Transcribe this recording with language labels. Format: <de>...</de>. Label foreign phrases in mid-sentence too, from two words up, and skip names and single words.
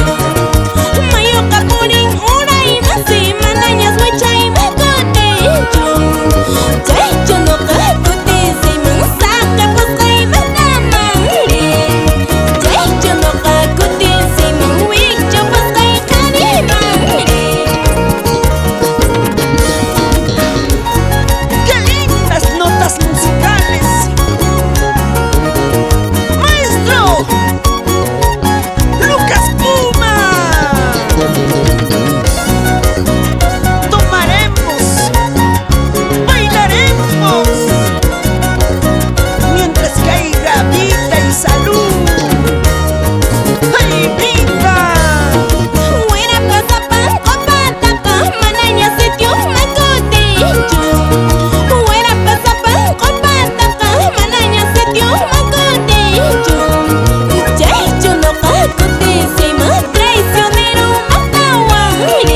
<qu>Mayuqa Purin uraymansi manañas wichaymakutinchu. Chaychu ñuqa kutinsayman saqipusqaymantamari. Chaychu ñuqa kutinsayman wichupusqayqarimari.</qu> <es>¡Qué lindas notas musicales! ¡Maestro! ¡Lucas Puma! Tomaremos, bailaremos, mientras caiga vida y salud. ¡Ay, vida!</es> <qu>Fuera pasapan copataca manañas sitiumakutinchu. Fuera pasapan copataca manañas sitiumakutinchu. Chaychu ñuqa kutinsayman traicionero maqawari.</qu>